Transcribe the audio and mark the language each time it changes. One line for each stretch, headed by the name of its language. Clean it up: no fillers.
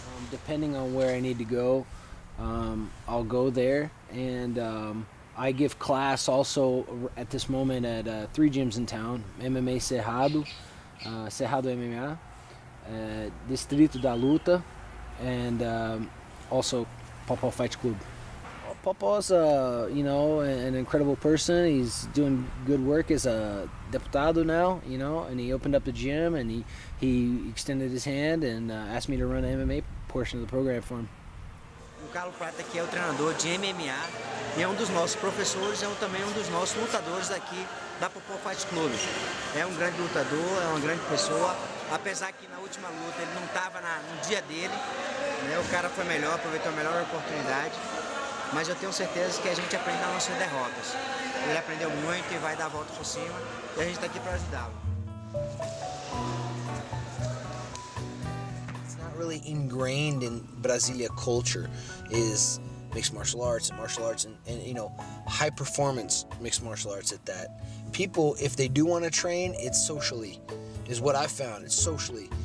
English: Depending on where I need to go, I'll go there, and I give class also at this moment at 3 gyms in town: MMA Cerrado, Cerrado MMA, Distrito da Luta, and also Popó Fight Club. Popó's you know, an incredible person. He's doing good work as a deputado now, you know, and he opened up the gym, and he extended his hand and asked me to run the MMA portion of the program for him.
Portuguese: O Carlo Prater aqui é o treinador de MMA e é um dos nossos professores, também um dos nossos lutadores aqui da Popó Fight Club. É um grande lutador, é uma grande pessoa, apesar que na última luta ele não estava no dia dele, né? O cara foi melhor, aproveitou a melhor oportunidade, mas eu tenho certeza que a gente aprende nas nossas derrotas. Ele aprendeu muito e vai dar a volta por cima, e a gente está aqui para ajudá-lo.
English: Really ingrained in Brasilia culture is mixed martial arts and you know, high performance mixed martial arts at that. People, if they do want to train, it's socially, is what I found. It's socially.